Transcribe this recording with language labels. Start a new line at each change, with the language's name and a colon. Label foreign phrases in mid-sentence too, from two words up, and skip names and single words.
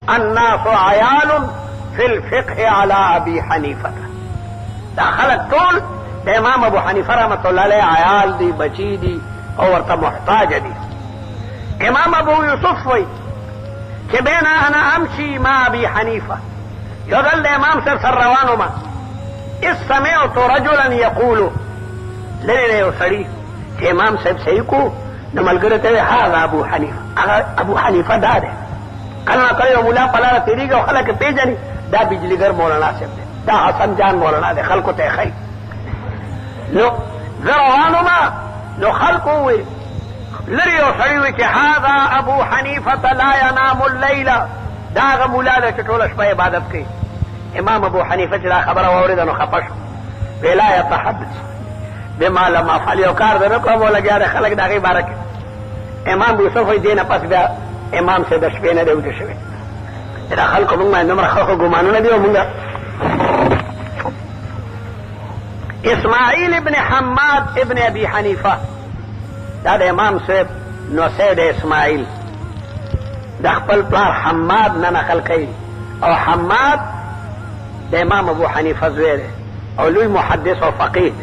Arabic: الناس عيال في الفقه على ابي حنیفه.
Pashto: دا خلق ټول د امام ابو حنیفه
Arabic: رحمت الله علیه
Pashto: عیال دي، بچی دي او ورته محتاج دي. امام ابو یوسف وی چې
Arabic: بین انا امشي مع ابي حنیفه،
Pashto: یو ځل د امام سر روانو
Arabic: ما اذ سمعت رجلا یقول،
Pashto: لري یو سړي چې امام صاحب صحیح کو نو ملګری ته هغه ابو حنیفه، هغه ابو حنیفه دا ده. کله کله مولا پلاره تیریږي او خلک پیژني دا بجلیګر مولانا صاحب دی، دا حسن جان مولانا دی، خلکو ته ښایي. نو زه روانو ما نو خلکو وی لري یو سړي وی چې
Arabic: هذا ابو حنیفه لا ینام الليل،
Pashto: دا هغه مولا دی چې ټوله شپه عبادت کوي. امام ابو حنیفه چې دا خبره واورېده نو خفه شو، وی
Arabic: لا یتحدث بما لم افعل،
Pashto: یو کار د نه کوم ولګیا د خلک د هغې باره کې. امام یوسف وی دې نه پس بیا امام صاحب د شپې نه دی ویده شوی. دا خلکو مونږ باندې دومره ښه ګمانونه دي. او مونږ اسماعیل ابن حماد ابن ابي حنیفه دا د امام صاحب نوسی د اسماعیل د خپل پلار حماد نه نقل کوي، او حماد د امام ابو حنیفه زوی دی او لوی محدث او فقیه دی.